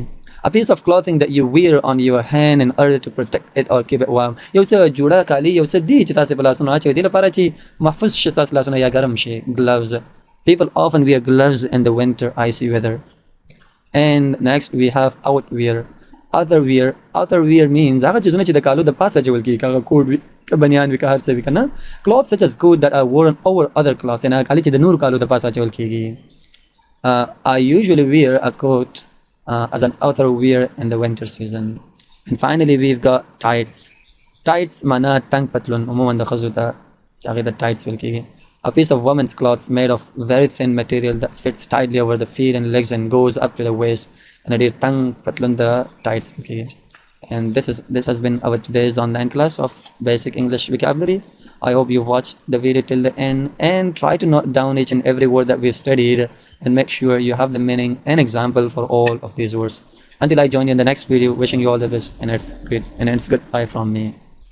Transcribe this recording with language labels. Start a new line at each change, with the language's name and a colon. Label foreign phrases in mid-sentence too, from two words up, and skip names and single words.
English: a piece of clothing that you wear on your hand in order to protect it or keep it warm.
Pashto: یو څه جوړه کالي یو څه دی چې تاسې په لاسونو اچوئ دې لپاره چې محفوظ شي ستاسې لاسونه یا ګرم شي.
English: gloves. people often wear gloves in the winter icy weather. and next we have outerwear means
Pashto: هغه چیزونه چې د کالو د پاسه اچول کېږي، هغه کوټ وي که بنیان وي که هر څه وي که نه.
English: clothes such as coat that are worn over other clothes.
Pashto: یعنې هغه کالي چې د نورو کالو د پاسه اچول کېږي.
English: I usually wear a coat as an outerwear in the winter season. and finally we've got tights
Pashto: معنا تنګ پتلون، عموما د ښځو ته چې هغې ته tights ویل کېږي.
English: a piece of women's clothes made of very thin material that fits tightly over the feet and legs and goes up to the waist.
Pashto: and ډېر تنګ پتلون د tights ویل کېږي.
English: and this has been our today's online class of basic English vocabulary. I hope you've watched the video till the end and try to note down each and every word that we've studied and make sure you have the meaning and example for all of these words. Until I join you in the next video, wishing you all the best, and it's goodbye from me.